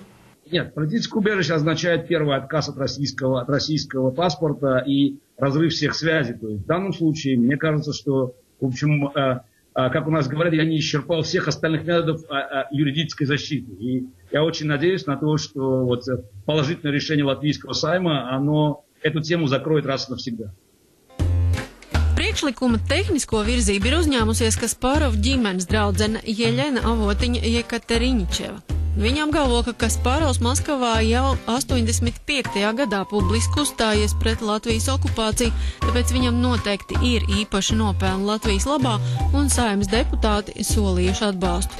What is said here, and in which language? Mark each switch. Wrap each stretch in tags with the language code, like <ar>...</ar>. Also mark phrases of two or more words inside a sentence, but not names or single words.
<ru>Нет, политическое убежище означает первый отказ от российского паспорта и разрыв всех связей. То есть в данном случае, мне кажется, что, в общем, как у нас говорят, я не исчерпал всех остальных методов юридической защиты. И я очень надеюсь на то, что вот положительное решение Латвийского Сайма, оно эту тему закроет раз и навсегда.</ru> <lv>Priekšlikuma tehnisko virzību ir uzņēmusies Kaspārova ģimenes draudzene Jeļena Avotiņa Jekateriņičeva. Viņa apgalvo, ka Kaspārovs Maskavā jau 85. gadā publiski uzstājies pret Latvijas okupāciju, tāpēc viņam noteikti ir īpaši nopelni Latvijas labā, un Saeimas deputāti solījuši atbalstu.</lv>